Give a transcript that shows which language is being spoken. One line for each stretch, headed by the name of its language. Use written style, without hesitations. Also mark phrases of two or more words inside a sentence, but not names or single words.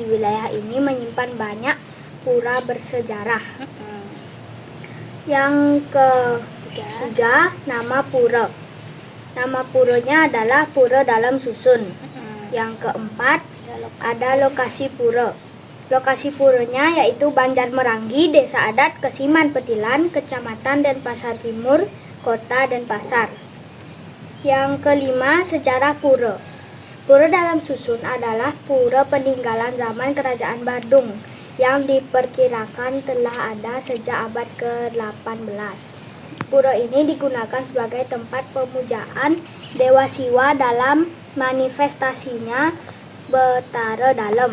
Indonesian: Wilayah ini menyimpan banyak pura bersejarah. Yang ketiga, nama pura. Nama puranya adalah Pura Dalam Susun. Yang keempat, ada lokasi pura. Lokasi puranya yaitu Banjarmeranggi, Desa Adat Kesiman Petilan, Kecamatan Denpasar Timur, Kota Denpasar. Yang kelima, sejarah pura. Pura Dalam Susun adalah pura peninggalan zaman Kerajaan Badung yang diperkirakan telah ada sejak abad ke-18. Pura ini digunakan sebagai tempat pemujaan Dewa Siwa dalam manifestasinya Betara Dalem,